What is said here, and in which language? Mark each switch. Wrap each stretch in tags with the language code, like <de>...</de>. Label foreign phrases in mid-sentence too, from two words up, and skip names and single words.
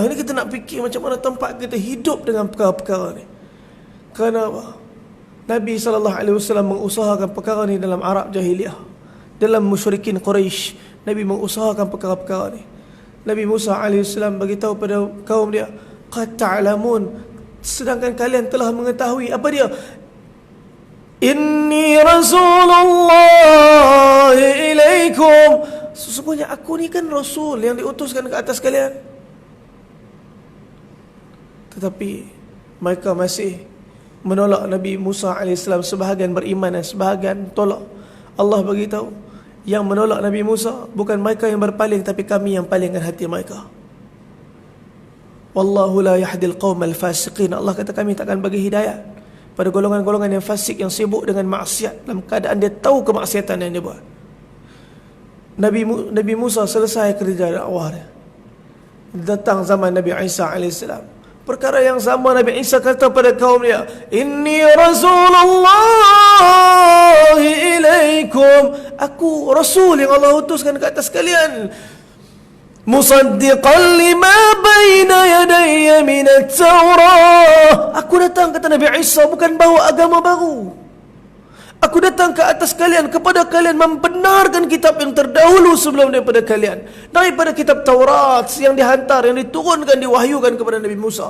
<ms>Ini kita nak fikir macam mana tempat kita hidup dengan perkara-perkara ni. Kerana apa? Nabi SAW mengusahakan perkara ni dalam Arab Jahiliyah, dalam musyrikin Quraisy. Nabi mengusahakan perkara-perkara ni. Nabi Musa AS beritahu pada kaum dia,</ms> <ar>قد تعلمون,</ar> <ms>sedangkan kalian telah mengetahui. Apa dia?</ms> <ar>إني رسول الله إليكم,</ar> <ms>sesungguhnya aku ni kan Rasul yang diutuskan ke atas kalian. Tetapi mereka masih menolak Nabi Musa AS. Sebahagian beriman dan sebahagian tolak. Allah beritahu, yang menolak Nabi Musa bukan mereka yang berpaling, tapi kami yang palingkan hati mereka.</ms> <ar>والله لا يهدي القوم الفاسقين.</ar> <ms>Allah kata kami takkan bagi hidayah pada golongan-golongan yang fasik, yang sibuk dengan maksiat dalam keadaan dia tahu kemaksiatan yang dia buat. Nabi Musa selesai kerja dakwah dia. Datang zaman Nabi Isa AS. Perkara yang sama Nabi Isa kata pada kaum dia,</ms> <ar>إني رسول الله إليكم,</ar> <ms>aku Rasul yang Allah utuskan ke atas kalian.</ms> <ar>مصدقا لما بين يدي من التوراة.</ar> <ms>Aku datang, kata Nabi Isa, bukan bawa agama baru. Aku datang ke atas kalian, kepada kalian, membenarkan kitab yang terdahulu sebelum daripada kalian, daripada kitab Taurat yang dihantar, yang diturunkan, diwahyukan kepada Nabi Musa.</ms>